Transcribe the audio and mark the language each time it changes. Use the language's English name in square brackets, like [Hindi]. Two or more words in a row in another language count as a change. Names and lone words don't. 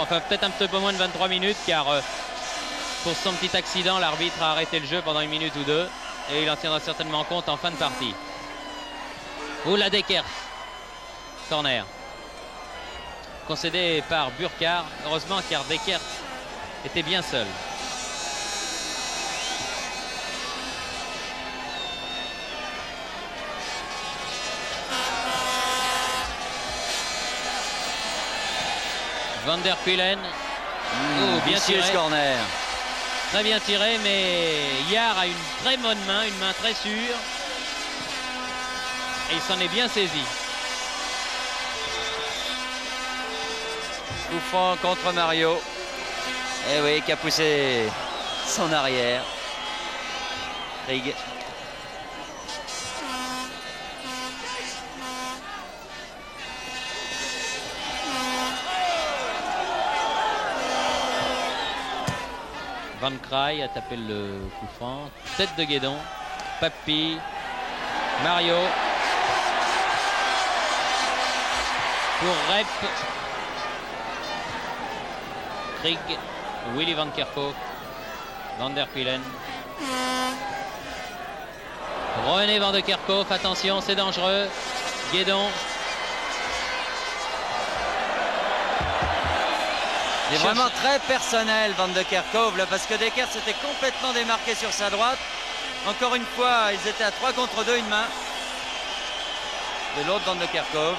[French] Enfin, peut-être un petit peu moins de 23 minutes, car pour son petit accident, l'arbitre a arrêté le jeu pendant 1 minute ou 2. Et il en tiendra certainement compte en fin de partie. Oula, Dekers. Corner. Concédé par Burkhardt. Heureusement, car Dekers était bien seul. Van der Kuilen. Bien tiré ce corner. Très bien tiré, mais Yard a une très bonne main, une main très sûre. Et il s'en est bien saisi. Coup franc contre Mario. Eh oui, qui a poussé son arrière. Krieg. Van Kraai a tapé le coup franc. Tête de Guédon. Papy. Mario. Pour Rep. Krieg. Willy Van Kerkhoff. Van der Kuilen. René Van der Kerkhoff. Attention, c'est dangereux. Guédon. Il est vraiment très personnel, Van der Kerkhoff, là, parce que Dekers s'était complètement démarqué sur sa droite. Encore une fois, ils étaient à 3 contre 2, une main de l'autre Van der Kerkhoff.